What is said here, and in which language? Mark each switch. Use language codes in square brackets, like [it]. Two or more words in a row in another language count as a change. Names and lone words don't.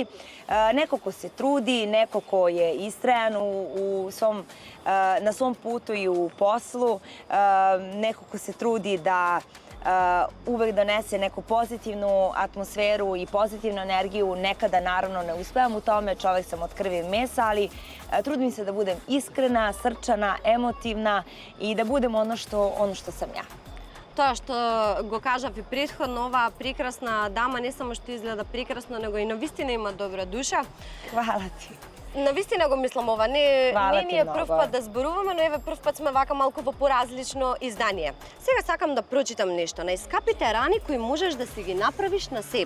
[sr] Neko ko se trudi, neko ko je istrajan na svom putu i u poslu, neko ko se trudi da uvek donese neku pozitivnu atmosferu i pozitivnu energiju. Nekada naravno ne uspevam u tome, čovek sam od krvi i mesa, ali trudim se da budem iskrena, srčana, emotivna i da budem ono što sam ja. [mk] Тоа што го кажав и претходно, оваа прекрасна дама не само што изгледа прекрасно, него и навистина има добра душа. [sr] Хвала ти. [mk] Навистина го мислам ова, не ни е прв пат да зборуваме, но еве прв пат сме вака малку во поразлично издание. Сега сакам да прочитам нешто. Најскапите рани кои можеш да си ги направиш на себе.